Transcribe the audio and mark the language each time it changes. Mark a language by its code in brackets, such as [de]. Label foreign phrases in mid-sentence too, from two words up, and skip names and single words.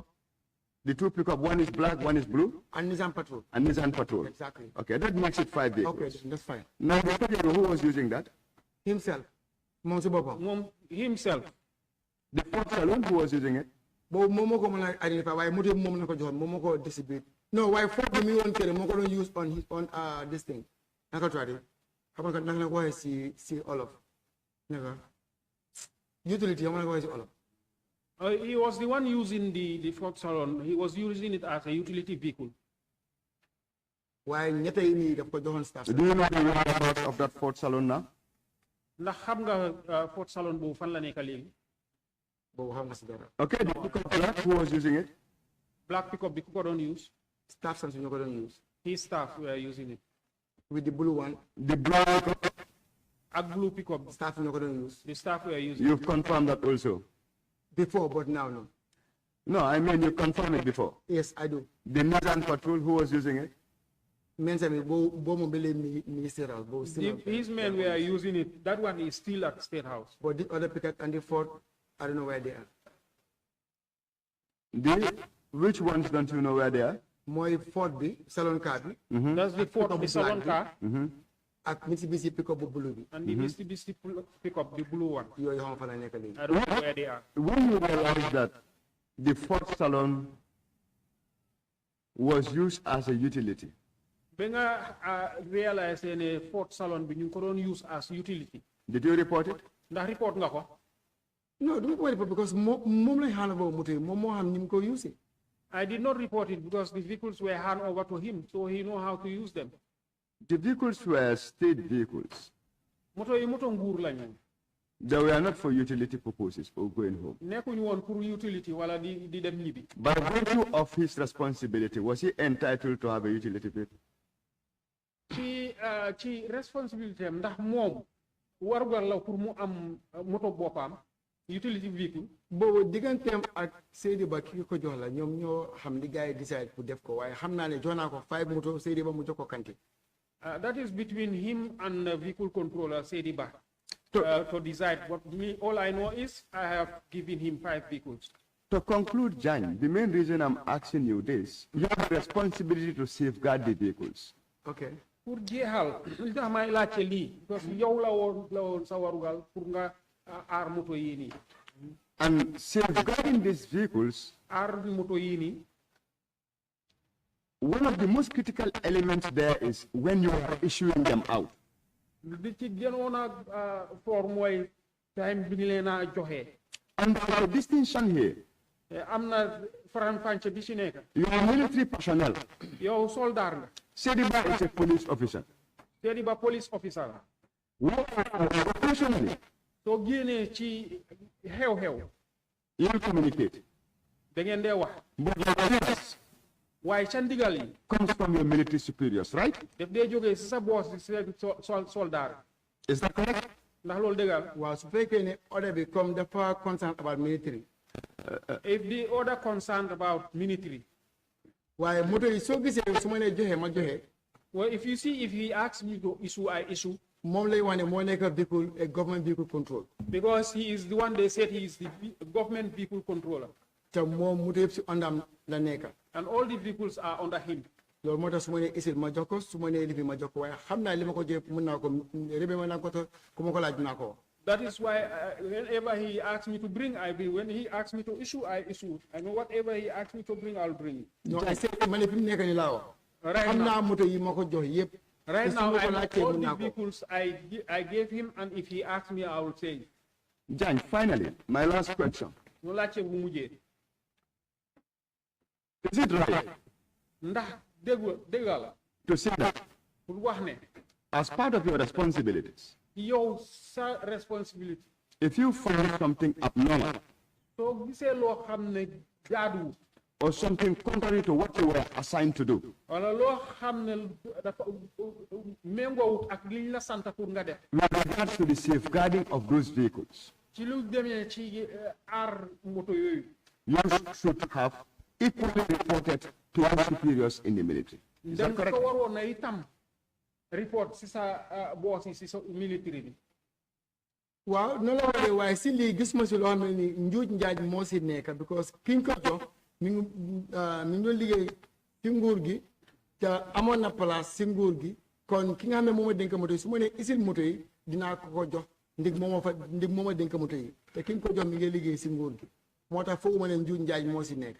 [en] The 2 pickup, one is black, one is blue, and Nissan Patrol. and Nissan Patrol. Exactly. Okay, that makes it 5 vehicles. Okay, that's fine. Now the Pajero, who was using that? Himself. Monsi Bopam. Himself. The Ford Salon, who was using it? [wo] But Momo ko man identify why motive mom nako jox Momo ko distribute. No, why Ford bi mi won kere moko don use [en] on his on this thing. [wo] Naka [en] try it. [wo] Xam nga naka ko si Olof. Naka. Utility am naka ko si Olof. [en] He was the one using the Ford Salon. He was using it as a utility vehicle. [wo] Why ñetta yi ni daf ko joxon staff. [en] Do you know the whereabouts of that Ford Salon now? [wo] Ndax xam nga Ford Salon boobu fan la nekk léegi? Bo xam nga ci dara. [en] Okay, the pickup black, who was using it? Black pickup [wo] bi ku ko doon use? Staff sans ñu ko don use. [en] His staff were using it. With the blue one, The black, [wo] Ak [en] blue pickup, [wo] staff ñu ko don use. [en] the staff were using you've confirmed that also. Before, but now no. No, I mean you confirmed it before. Yes, I do. The Nissan Patrol, who was using it? [wo] Men say me bo mo bele ministerial bo still. [en] His men were using it. That one is still at State House. But the other pickup and the Ford, I don't know where they are. Which ones don't you know where they are? [wo] Moy Ford bi [en] salon car [wo] bi [en] That's the Ford, the salon car, [wo] ak Mitsubishi pickup bu blue bi [en] and the Mitsubishi pickup, the blue one. [wo] yoy xam fa la nek léegi. [en] I don't know where they are. When you realize that the Ford Salon was used as a utility, [wo] Ba nga realize ne Ford Salon bi ñu ko doon [en] use as utility. did you report it? [wo] Ndax report nga ko? [en] No, don't worry because [wo] mom lay [en] hand over [wo] moto mom mo xam nim ko use. [en] I did not report it because the vehicles were handed over to him, so he know how to use them. The vehicles were state vehicles. [wo] Moto yi moto nguur lañu. [en] They were not for utility purposes for going home. [wo] Nekkuñu woon pour utility wala di dem ñibbi. [en] By virtue of his responsibility, was he entitled to have a utility vehicle? [wo] ci responsibility am ndax moom warugar la pour mu am moto boppam [en] utility vehicle. [wo] Boobu digganteem ak Seydi Ba ki ko jox la ñoom ñoo xam li gars yi decide pour def ko waaye xam naa ne jox naa ko 5 moto Seydi Ba mu jox ko Kanté. [en] That is between him and the vehicle controller Seydi Ba to decide. What me, all I know is I have given him 5 vehicles. To conclude, Jan, the main reason I'm asking you this, you have a responsibility to safeguard the vehicles. Okay. [wo] Pour jeexal li tax may laajte lii parce que yow la woon sa warugal pour nga aar moto yii nii. [en] And safeguarding these vehicles, [wo] aar moto yii nii. [en] one of the most critical elements there is when you are issuing them out. [wo] Di ci gënoon a for mooy time bi ñu leen a joxe. [en] And there's a distinction here. [wo] Am na faram-fàcce bi ci nekk. [en] You are military personnel. [wo] Yow soldat nga. [en] Seydi Ba is a police officer. [wo] Seydi Ba police officer la. [en] Operationally, [wo] soo génnee ci xew-xew. [en] you communicate. [wo] da ngeen dee wax. [en] But your orders [wo] waaye ca ndigal yi. [en] comes from your military superiors, right? [wo] daf dee jógee si sa boss si soldat. [en] Is that correct? [wo] ndax loolu dëgg la. waaw su fekkee ne order bi comme dafa [en] concerned about military. If the order concerned about military. [wo] waaye moto yi soo gisee su ma nee joxe ma joxe. [en] Well, if you see, if he asks me to issue, I issue. [wo] moom lay wane moo nekk [en] vehicle a government vehicle control. Because he is the one they said he is the government vehicle controller. [wo] te moom moto yëpp si ondam la nekk. [en] And all the vehicles are under him. [wo] loolu moo tax su ma nee isil ma jox ko su ma nee lifi ma jox ko waaye xam naa li ma ko jëf mën naa ko rébé ma naa ko te ku ma ko laaj naa ko. [en] That is why whenever he asks me to bring, I bring. When he asks me to issue, I issue. I mean, whatever he asks me to bring, I'll bring. [wo] non [en] I say [wo] ma ne fi mu nekk nii laa wax. [en] Right [wo] xam [en] now, [wo] naa moto yi ma ko jox yëpp. [en] right now, I know all the [wo] ko. [en] vehicles I gave him, and if he asks me, I will say. Jan, finally, my last question. [wo] No lache bu mujjé. [en] Is it right [wo] Ndax déggal [en] to say that [wo] pour wax ne [en] as part of your responsibilities, [wo] yow sa responsibility [en] if you find something abnormal [wo] soo gisee loo xam ne jaaduwul [en] or something contrary to what you were assigned to do, [wo] wala loo xam ne dafa méngoowut ak liñ la sant pour nga def [en] with regards to the safeguarding of those vehicles, [wo] ci lu demee ci aar moto yooyu [en] you should have equally reported to your superiors in the military. Is that [wo] dem [en] correct? [wo] ko waroon na itam report si sa boss yi si sa military bi waaw noonu la waxee waaye si lii gis ma si loo xam ne ni njuuj njaaj moo si nekk because kiñ ko jox mi ngi doon liggéey si nguur gi te amoon na place si nguur gi kon ki nga xam ne moom a dénk moto yi su ma nee isil moto yi dinaa ko jox ndig moom a dénk moto yi te kiñ ko jox mi ngi liggéey si nguur gi moo tax foog ma ne njuuj njaaj moo si nekk.